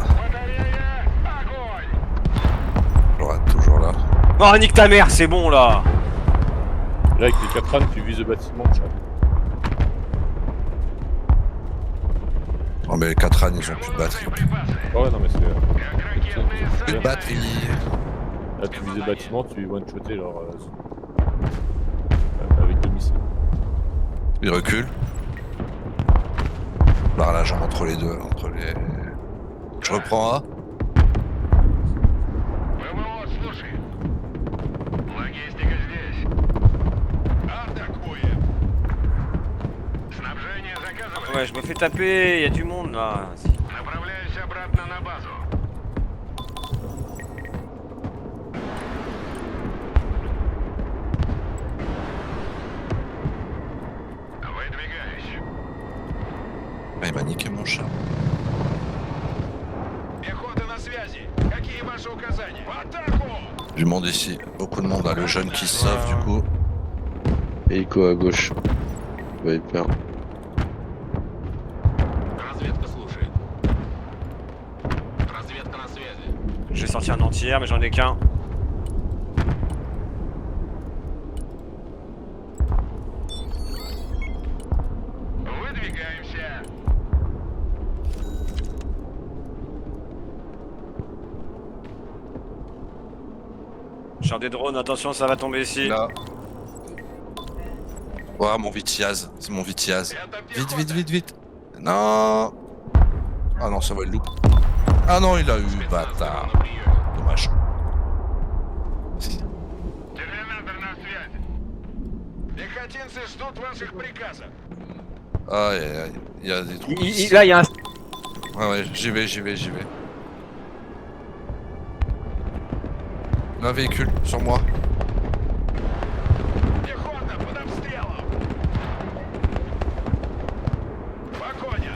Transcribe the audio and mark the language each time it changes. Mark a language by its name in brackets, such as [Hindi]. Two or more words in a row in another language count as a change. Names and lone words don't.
[Russian] Батарея, огонь! [French] J'aurai toujours là. Oh, nique ta mère, c'est bon là. là, avec les 4 ânes, tu vises le bâtiment, chat. Oh mais les 4 ânes, ils ont plus de batterie. Ouais, non, mais c'est. Plus de batterie. Là, tu vises le bâtiment, tu one-shotter leur. Avec 2 missiles. Il recule. Barre la jambe entre les deux. Entre les... Je reprends A. [Russian] ПВО, слушай. Логистика здесь. Атакуем. Снабжение заказывали. [French] Ouais, je me fais taper, y a du monde là. [Russian] Направляюсь обратно на базу. Выдвигаюсь. [French] Ah, il m'a niqué mon chat. [Russian] Пехота на связи. Какие ваши указания? В атаку! [French] Du monde ici. Beaucoup de monde là. Le jeune qui se sauve du coup. Hélico à gauche. Viper. [Russian] Разведка слушает. Разведка на связи. [French] Je vais sortir un entière, mais j'en ai qu'un. [Russian] Выдвигаемся. [French] Char des drones, attention, ça va tomber ici. Là. Oh, mon Vitiaz. C'est mon Vitiaz. [Russian] Это [French] Vite, [Russian] пехота. [French] vite, vite, vite. Non. Ah non, ça va le loup. Ah non, il a eu, bâtard. [Russian] На приеме. [French] Dommage. [Russian] Терминатор на связи. Пехотинцы ждут ваших приказов. [French] Aïe, aïe, aïe. Il y a des trucs. ici. Là, il y a un. Ouais, ouais, j'y vais, j'y vais, j'y vais. Un véhicule sur moi. [Russian] Пехота под обстрелом. По коням.